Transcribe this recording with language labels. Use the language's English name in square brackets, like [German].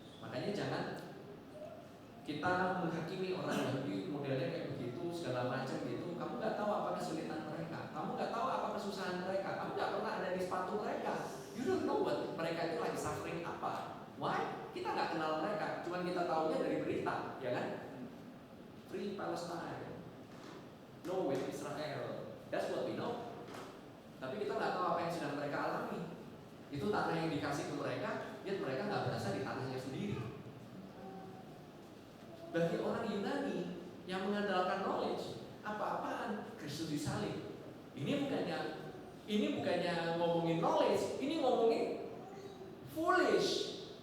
[Indonesian] Makanya jangan kita menghakimi orang Yahudi modelnya kayak begitu segala macam gitu. Kamu nggak tahu apa kesulitan mereka, kamu nggak tahu apa kesusahan mereka, kamu nggak pernah ada di sepatu mereka. [English] You don't know what [Indonesian] mereka itu lagi [English] suffering apa. Why? [Indonesian] Kita nggak kenal mereka, cuman kita tahunya dari berita, ya kan? [English] Free Palestine, no with Israel. That's what we know. [Indonesian] Tapi kita nggak tahu apa yang sedang mereka alami. Itu tanah yang dikasih ke mereka, [English] yet [Indonesian] mereka nggak berasa di tanahnya sendiri. Bagi orang Yunani yang mengandalkan knowledge, apa-apaan Kristus disalib. Ini bukannya ngomongin knowledge, ini ngomongin foolish.